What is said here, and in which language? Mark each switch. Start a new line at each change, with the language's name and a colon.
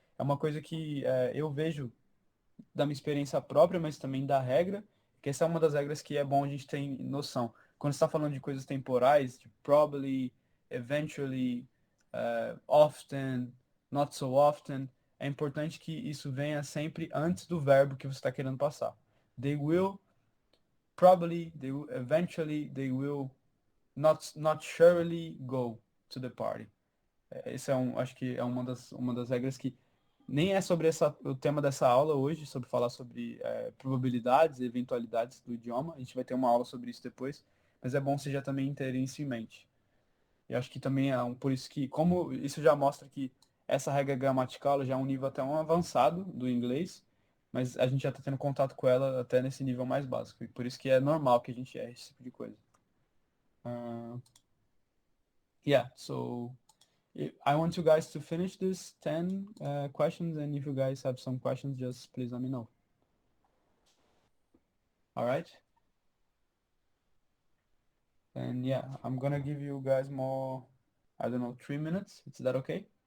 Portuguese: É uma coisa que eu vejo da minha experiência própria, mas também da regra, que essa é uma das regras que é bom a gente ter noção. Quando você está falando de coisas temporais, de probably, eventually, often, not so often, é importante que isso venha sempre antes do verbo que você está querendo passar.
English: They will probably, they will eventually, they will not surely go to the party.
Portuguese: Esse acho que é uma das regras que nem é sobre o tema dessa aula hoje, sobre falar sobre probabilidades e eventualidades do idioma. A gente vai ter uma aula sobre isso depois, mas é bom você já também ter isso em mente. E acho que também por isso que, como isso já mostra que essa regra gramatical ela já é um nível até um avançado do inglês, mas a gente já está tendo contato com ela até nesse nível mais básico. E por isso que é normal que a gente erre esse tipo de coisa.
English: Yeah, so I want you guys to finish this 10 questions, and if you guys have some questions, just please let me know. All right? And yeah, I'm gonna give you guys more, I don't know, 3 minutes. Is that okay?